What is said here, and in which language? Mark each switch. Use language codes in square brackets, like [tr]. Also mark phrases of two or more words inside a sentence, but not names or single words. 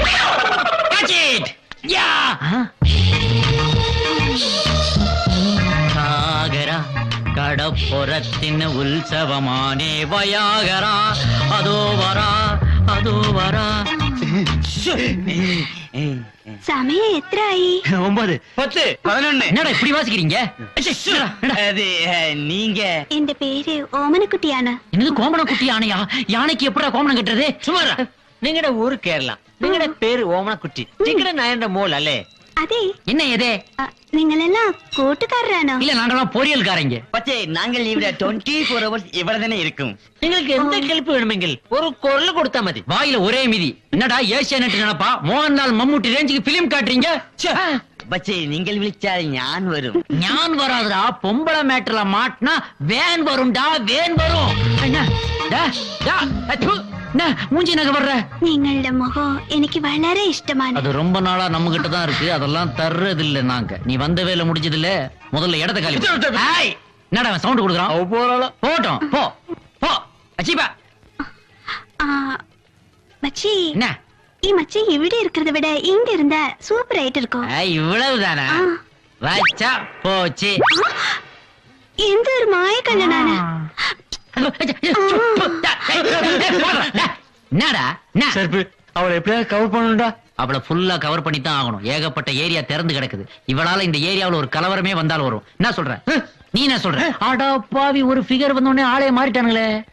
[ta] சாகரா கடப்புறத்தின் உற்சவமானே வயாகரா, அதோ வரா. சமயம் எத்தனை? 9 10 11. என்னடா இப்படி வாசிக்கிறீங்க? அது நீங்க இந்த பேரு ஓமனக்குட்டி யானை. என்னது கோமண குட்டி யானையா? யானைக்கு எப்படா கோமணம் கட்டுறது? [ml] சுமாரா നിങ്ങളുടെ ഊര് കേരള നിങ്ങളുടെ പേര് ഓമനക്കുട്ടി നിങ്ങളുടെ നയന്റെ മോൾ അല്ലേ? അതെ. [ta] என்ன எதே? [ml] നിങ്ങളെല്ലാം കൂട്ടുകാരാണോ? [ta] இல்ல நாங்கெல்லாம் பொரியல்காரங்க. [ml] പക്ഷേ ഞങ്ങൾ ഇവിടെ 24 hours ഇവിടെ തന്നെ ഇരിക്കും. നിങ്ങൾക്ക് എന്ത് ഹെൽപ്പ് വേണമെങ്കിൽ ഒരു കൊള്ള കൊടുത്താൽ മതി. [ta] வாயில ஒரே மிதி. என்னடா ஏசியானெட் நினைப்பா? மோகன்லால் மம்முட்டி ரேஞ்சுக்கு பிலிம் காட்டுறீங்க. [ml] പക്ഷേ നിങ്ങൾ വിളിച്ചാൽ ഞാൻ വരും. [ta] ஞான் வராதுடா. பொம்பளை மேட்டர்ல மாட்டினா வேன் வரும்டா, வேன் வரும். என்ன? என்ன மூஞ்சி நகை வர்ற? [ml] നിങ്ങളുടെ മുഖം എനിക്ക് വളരെ ഇഷ്ടമാണ്. [ta] அது ரொம்ப நாளா நம்ம கிட்ட தான் இருக்கு. அதெல்லாம் தர்றது இல்ல நாங்க. நீ வந்த வேலை முடிஞ்சது இல்ல. முதல்ல இடத்த காலி பண்ணு. ஏய், என்னடா சவுண்ட் கொடுக்குறான்? அவ போறாள. போட்டும். போ. போ. அச்சிபா. மச்சி, என்ன? [ml] ഈ മച്ചി ഇവിടെ [ta] இருக்கிறத விட இங்க இருந்தா சூப்பர் ஆயிட்டு இருக்கும். இவ்வளவுதானா? வச்சா போச்சு. [ml] എന്ത് ഒരു മായ കണ്ണനാണ്. [ta] என்னடா? சர்ப்பு அவளை எப்படியாவது கவர் பண்ணணும்டா. அவளை ஃபுல்லா கவர் பண்ணி தான் ஆகணும். ஏகப்பட்ட ஏரியா திறந்து கிடக்குது. இவளால இந்த ஏரியாவுல ஒரு கலவரமே வந்தாலும் வரும். என்ன சொல்ற? நீ என்ன சொல்ற? ஆடா பாவி, ஒரு ஃபிகர் வந்த உடனே ஆளே மாறிட்டானுங்களே.